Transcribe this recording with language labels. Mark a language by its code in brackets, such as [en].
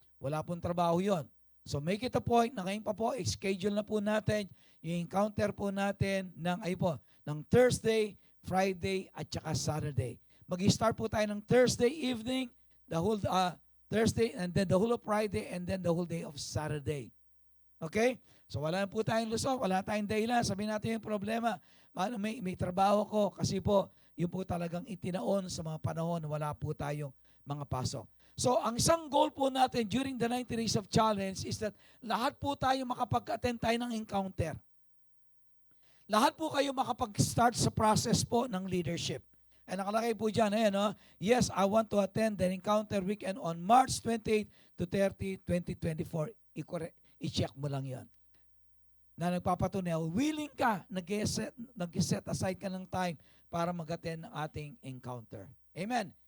[tl] Wala pong trabaho yon. So, [en] make it a point [tl] na ngayon pa po, schedule na po natin yung encounter po natin ng Thursday, Friday, at saka Saturday. Mag-start po tayo ng [en] Thursday evening, the whole Thursday, and then the whole of Friday, and then the whole day of Saturday. [tl] Okay? So wala po tayong lusok, wala tayong dahilan. Sabihin natin yung problema, may trabaho ko kasi po, yun po talagang itinaon sa mga panahon na wala po tayong mga pasok. So ang isang goal po natin [en] during the 90 Days of Challenge is that [tl] lahat po tayo makapag-attend tayo ng encounter. Lahat po kayo makapag-start sa process po ng leadership. [en] And nakalagay po dyan, yes, I want to attend the encounter weekend on March 28 to 30, 2024. [tl] I-check mo lang yan. Na nagpapatunay, willing ka, nag-set aside ka ng time para mag-attend ng ating encounter. Amen.